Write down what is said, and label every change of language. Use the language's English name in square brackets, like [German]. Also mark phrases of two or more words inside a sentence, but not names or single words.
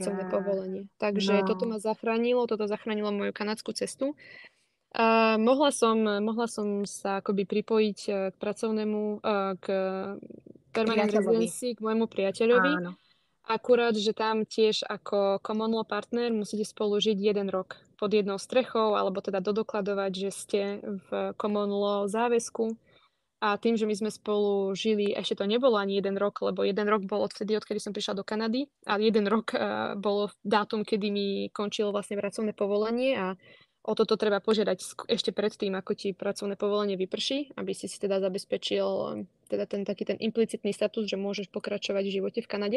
[Slovak] pracovné povolenie. Takže toto ma zachránilo, toto zachránilo moju kanadskú cestu. Mohla som sa akoby pripojiť k pracovnému, k permanent Priateľovi. residency, k môjmu priateľovi. Áno. Akurát, že tam tiež ako [English] common law partner [Slovak] musíte spolu žiť 1 rok pod jednou strechou, alebo teda dodokladovať, že ste v [English] common law [Slovak] záväzku. A tým, že my sme spolu žili, ešte to nebolo ani 1 rok, lebo 1 rok bol odkedy som prišla do Kanady a 1 rok bolo dátum, kedy mi končilo vlastne pracovné povolenie a o toto treba požiadať ešte predtým, ako ti pracovné povolenie vyprší, aby si teda zabezpečil teda taký ten implicitný status, že môžeš pokračovať v živote v Kanade.